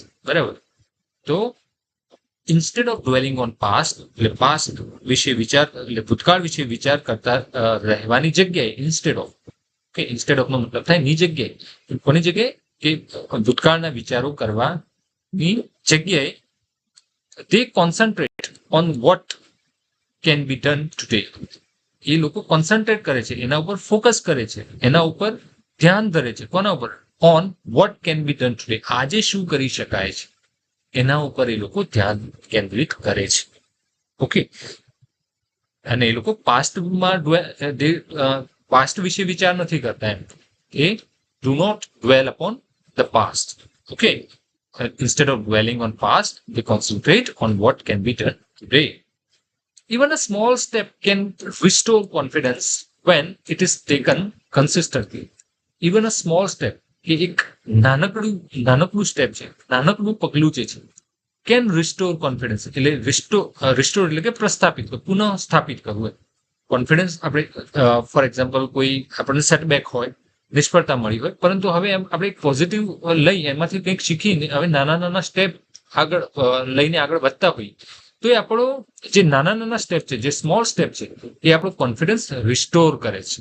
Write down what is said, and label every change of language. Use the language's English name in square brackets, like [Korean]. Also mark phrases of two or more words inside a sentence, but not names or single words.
[Gujarati] બરાબર. તો [English] instead of dwelling on past [Gujarati] એટલે પાસ્ટ વિશે વિચાર એટલે ભૂતકાળ વિશે વિચાર કરતા રહેવાની જગ્યાએ [English] instead of, [Gujarati] કે [English] instead of [Gujarati] નો મતલબ થાય ની જગ્યાએ, કોની જગ્યાએ કે ભૂતકાળના વિચારો કરવાની જગ્યાએ [English] they concentrate on what can be done today. [Gujarati] એ લોકો કોન્સન્ટ્રેટ કરે છે, એના ઉપર ફોકસ કરે છે, એના ઉપર ધ્યાન ધરે છે. કોના ઉપર? [English] on what can be done today, [Gujarati] આજે શું કરી શકાય છે એના ઉપર એ લોકો ધ્યાન કેન્દ્રિત કરે છે. ઓકે. અને એ લોકો પાસ્ટમાં પાસ્ટ વિશે વિચાર નથી કરતા. એમ એ [English] do not dwell upon the past. Okay. Instead of dwelling on past, they concentrate on what can be done today. Even a small step can restore confidence when it is taken consistently. Even a small step, [Gujarati] કે એક નાનકડું સ્ટેપ છે, નાનકડું પગલું છે, [English] can restore confidence [Gujarati] એટલે રિસ્ટોર એટલે કે પ્રસ્થાપિત, પુનઃ સ્થાપિત કરવું. કોન્ફિડન્સ આપણે [English] for example [Gujarati] કોઈ આપણને સેટબેક હોય, નિષ્ફળતા મળી હોય, પરંતુ હવે આપણે એક પોઝિટિવ લઈ એમાંથી કંઈક શીખીને હવે નાના સ્ટેપ આગળ લઈને આગળ વધતા હોઈએ તો એ આપણો જે નાના સ્ટેપ છે, જે [English] small step [Gujarati] છે, એ આપણો [English] confidence restore [Gujarati] કરે છે.